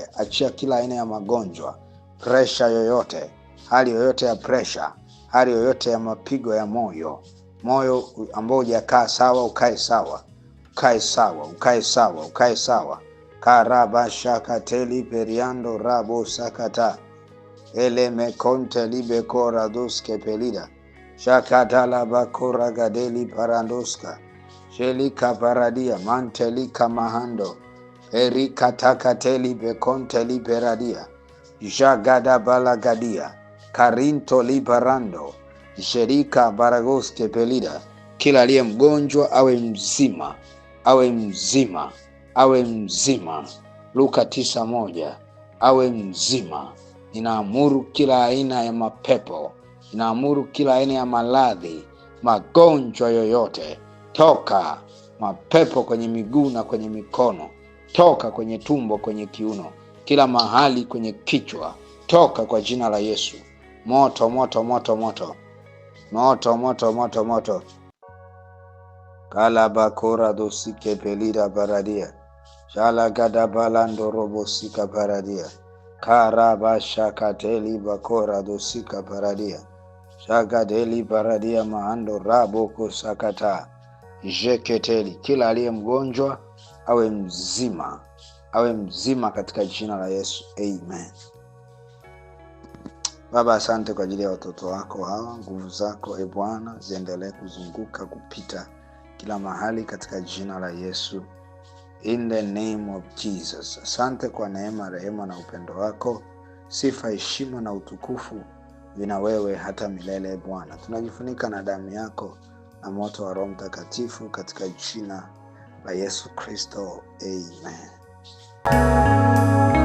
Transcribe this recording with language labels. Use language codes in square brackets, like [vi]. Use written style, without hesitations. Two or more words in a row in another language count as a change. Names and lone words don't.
[sw] Achia kila aina ya magonjwa, pressure yoyote, hali yoyote ya pressure, hali yoyote ya mapigo ya moyo. Moyo ambao hujakaa sawa ukae sawa. Ukae sawa, ukae sawa, ukae sawa. Karaba shakateli periando rabo sakata. Ele mekonte libe kora doske pelida. Shakatala bakora gadeli parandoska. Shelika paradia mantelika mahando. Erika takateli bekonte liberadia. Jagada balagadia. Karinto libarando. Shelika baragoske pelida. Kila aliye mgonjwa awe mzima. Awe mzima. Awe mzima. Luka 9:1. Awe mzima. Ninaamuru kila aina ya mapepo, Inaamuru kila aina ya maradhi, magonjwa yoyote, toka. Mapepo kwenye miguu na kwenye mikono, toka. Kwenye tumbo, kwenye kiuno, kila mahali kwenye kichwa, toka kwa jina la Yesu. Moto, moto, moto, moto. Moto, moto, moto, moto. Kalabakora dosike pelida baradia. Shala gadabalando robosika baradia. Karabashakateli bakora dosika baradia. Shagadeli baradia maando raboko sakata. Jeketeli. Kila aliye mgonjwa awe mzima. Awe mzima katika jina la Yesu. Amen. Baba, asante kwa ajili ya watoto wako hawa. Nguvu zako Bwana ziendelee kuzunguka kupita kila mahali katika jina la Yesu. [en] In the name of Jesus. [sw] Asante kwa neema, rehema na upendo wako. Sifa, heshima na utukufu vina wewe hata milele Bwana. Tunajifunika na damu yako na moto wa Roho Mtakatifu katika jina la Yesu Kristo. Amen.